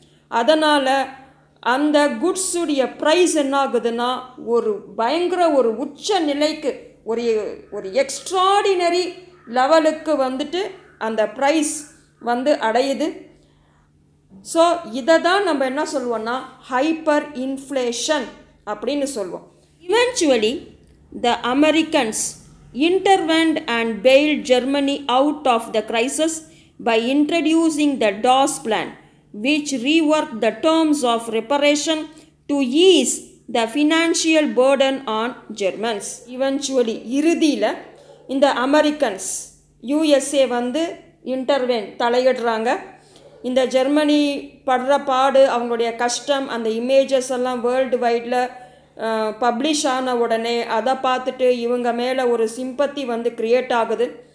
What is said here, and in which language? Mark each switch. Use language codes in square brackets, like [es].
[ta] அதனால் அந்த குட்ஸுடைய ப்ரைஸ் என்ன ஆகுதுன்னா ஒரு பயங்கர ஒரு உச்ச நிலைக்கு, ஒரு எக்ஸ்ட்ராடினரி லெவலுக்கு வந்துட்டு அந்த ப்ரைஸ் வந்து அடையுது. ஸோ இதை தான் நம்ம என்ன சொல்லுவோம்னா ஹைப்பர் இன்ஃப்ளேஷன் அப்படின்னு சொல்லுவோம். [en] Eventually, the Americans intervened and bailed Germany out of the crisis by introducing the Dawes Plan, which reworked the terms of reparation to ease the financial burden on Germans. Eventually, [ta] இறுதியில் இந்த Americans, USA வந்து intervene, தலையிடுறாங்க. இந்த Germany படுற பாடு, அவங்களுடைய கஷ்டம், அந்த images எல்லாம் வேர்ல்டு வைடில் பப்ளிஷ் ஆன உடனே அதை பார்த்துட்டு இவங்க மேலே ஒரு சிம்பத்தி வந்து க்ரியேட் ஆகுது.